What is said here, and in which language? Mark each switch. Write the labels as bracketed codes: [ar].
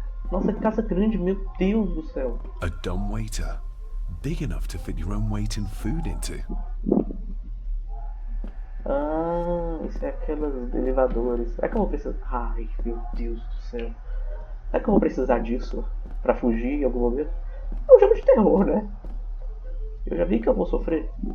[pt] Nossa, que casa grande, meu Deus do céu. [en] A dumbwaiter. Big enough to fit your own weight and food into. [pt] Ah, isso é aqueles elevadores. Será que eu vou precisar... Ai, meu Deus do céu. Será que eu vou precisar disso pra fugir em algum momento? É um jogo de terror, né? Eu já vi que eu vou sofrer.